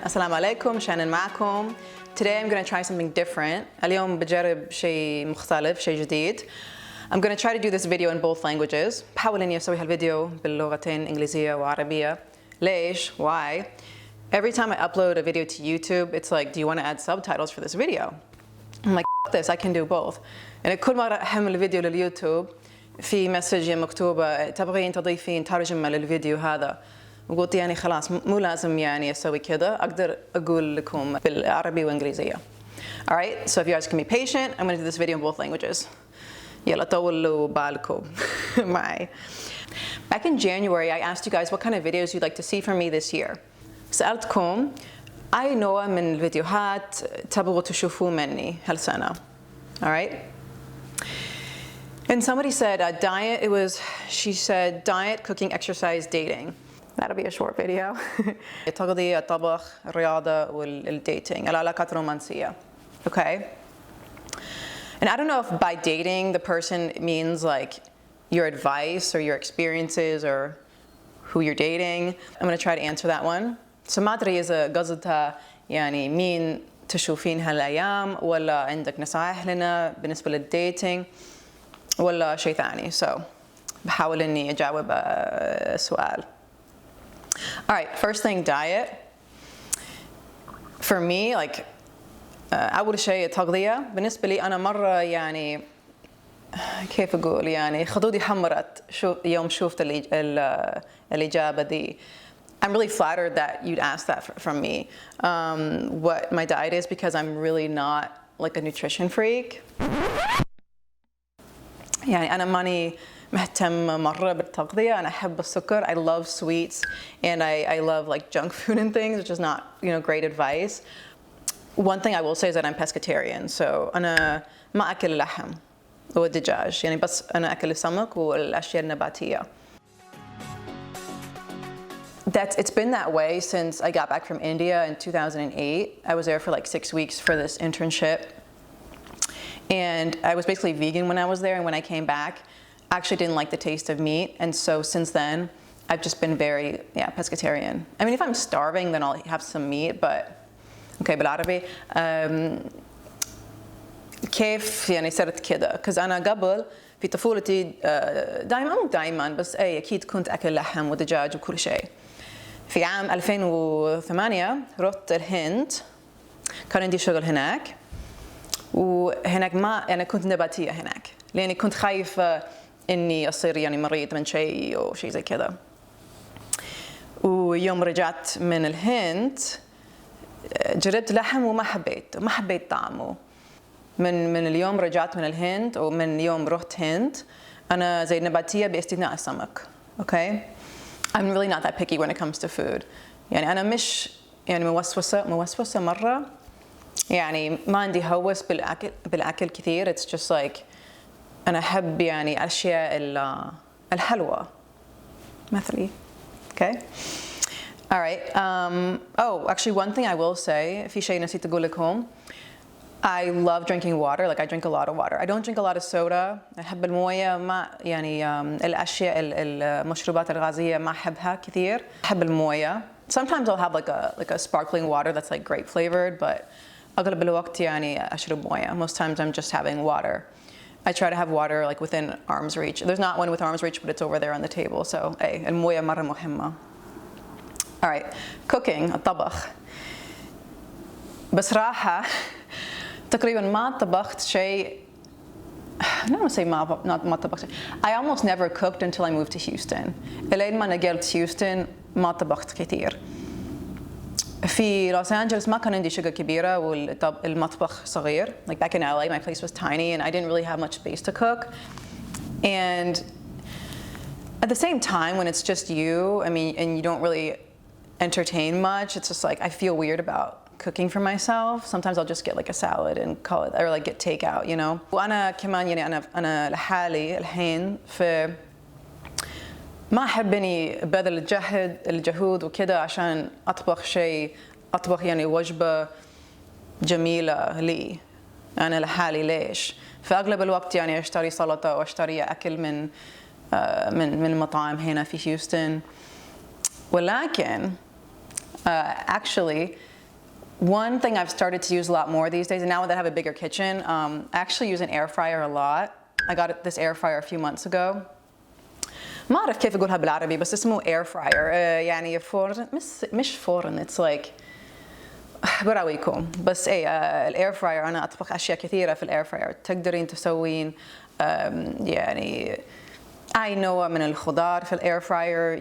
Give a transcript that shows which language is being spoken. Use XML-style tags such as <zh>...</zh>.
<en>Assalamu alaikum, Shannon</en> <ar>معكم.</ar> <en>Today I'm going to try something different.</en> <ar>اليوم بجرب شيء مختلف, شيء جديد.</ar> <en>I'm going to try to do this video in both languages.</en> <ar>بحاول إني أسوي هالفيديو باللغتين إنجليزية وعربية. ليش?</ar> <en>Why? Every time I upload a video to YouTube, it's like, do you want to add subtitles for this video? I'm like, F this, I can do both.</en> <ar>يعني كل مرة أحمل فيديو لليوتيوب في مسج مكتوبة تبغين تضيفين ترجمة للفيديو هذا. وقلت يعني خلاص مو لازم يعني أسوي كذا, أقدر أقول لكم بالعربي وإنجليزية.</ar> <en>Alright, so if you guys can be patient, I'm going to do this video in both languages.</en> <ar>يلا طولوا بالكم معي.</ar> <en>Back in January, I asked you guys what kind of videos you'd like to see from me this year.</en> <ar>سألتكم أي نوع من الفيديوهات تبغوا تشوفوا مني هالسنة.</ar> <en>Alright? And somebody said diet, she said diet, cooking, exercise, dating. That'll be a short video.</en> <ar>التغذية, الطبخ, الرياضة, والديتينق, العلاقات الرومانسية.</ar> <en>Okay? And I don't know if by dating the person means like your advice or your experiences or who you're dating. I'm going to try to answer that one. So</en> <ar>ما أدري إذا قصدها يعني مين تشوفين هالأيام ولا عندك نصائح لنا بالنسبة للديتينج ولا شيء ثاني.</ar> <en>So</en> <ar>بحاول إني أجاوب السؤال.</ar> <en>Alright, first thing, diet. For me, like</en> <ar>أول شيء التغذية. بالنسبة لي أنا مرة يعني كيف أقول يعني خدودي حمرت يوم شفت الإجابة دي.</ar> <en>I'm really flattered that you'd ask that from me. What my diet is, because I'm really not like a nutrition freak.</en> <ar>يعني أنا ماني مهتم مرة بالتغذية. أنا أحب السكر.</ar> <en>I love sweets and I love like junk food and things, which is not, you know, great advice. One thing I will say is that I'm pescatarian, so</en> <ar>أنا ما أكل اللحم والدجاج, يعني بس أنا أكل السمك والأشياء النباتية.</ar> <en>It's been that way since I got back from India in 2008. I was there for like 6 weeks for this internship. And I was basically vegan when I was there, and when I came back, I actually didn't like the taste of meat. And so since then, I've just been very, pescatarian. I mean, if I'm starving, then I'll have some meat, but okay,</en> <ar>بالعربي. كيف يعني صرت كده؟</ar> <en>Because</en> <ar>أنا قبل في طفولتي دائما بس أكيد كنت أكل لحم ودجاج وكل شيء. في عام 2008 رحت الهند, كان عندي شغل هناك, وهناك أنا كنت نباتية هناك, لأني كنت خايفة إني أصير يعني مريض من شيء أو شيء زي كذا. ويوم رجعت من الهند جربت لحم وما حبيت طعمه. من اليوم رجعت من الهند ومن يوم رحت هند أنا زي نباتية باستثناء السمك.</ar> <en>Okay? I'm really not that picky when it comes to food.</en> <ar>يعني أنا مش يعني موسوسة مرة. يعني ما عندي هوس بالأكل كثير.</ar> <en>It's just like</en> <ar>أنا أحب يعني أشياء الحلوة مثلي.</ar> <en>Okay? All right. Actually, one thing I will say,</en> <ar>في شيء نسيت أقول لكم.</ar> <en>I love drinking water. Like I drink a lot of water. I don't drink a lot of soda.</en> <ar>أحب الموية. ما يعني الأشياء المشروبات الغازية ما أحبها كثير. أحب الموية.</ar> <en>Sometimes I'll have like a sparkling water that's like grape flavored, but</en> <ar>أغلب الوقت يعني أشرب موية.</ar> <en>Most times I'm just having water. I try to have water like within arm's reach. There's not one with arm's reach, but it's over there on the table. So</en> <ar>الموية مرة مهمة.</ar> <en>All right, cooking, الطبخ.</en> <ar>بصراحة تقريبا ما طبخت شيء.</ar> <en>I don't want to say</en> <ar>ما طبخت شيء.</ar> <en>I almost never cooked until I moved to Houston.</en> <ar>إلين ما نقلت هيوستن ما طبخت كثير. في لوس أنجلوس ما كان عندي شقة كبيرة والمطبخ صغير.</ar> <en>Like back in LA, my place was tiny and I didn't really have much space to cook. And at the same time, when it's just you, I mean, and you don't really entertain much, it's just like I feel weird about cooking for myself. Sometimes I'll just get like a salad and call it, or like get takeout, you know.</en> <ar>وأنا كمان يعني أنا لحالي الحين في ما أحب إني بذل الجهود وكذا عشان أطبخ يعني وجبة جميلة لي. أنا لحالي ليش؟ فأغلب الوقت يعني أشتري سلطة وأشتري أكل من المطاعم هنا في هيوستن. ولكن</ar> <en>Actually, one thing I've started to use a lot more these days, and now that I have a bigger kitchen, I actually use an air fryer a lot. I got this air fryer a few months ago.</en> <ar>ما أعرف كيف أقولها بالعربي بس اسمه air fryer. يعني فرن مش فرن.</ar> <en>It's like</en> <ar>براويكم بس الاير فراير انا اطبخ اشياء كثيره في الاير فراير تقدرين تسوين يعني اي نوع من الخضار في الاير فراير.</ar>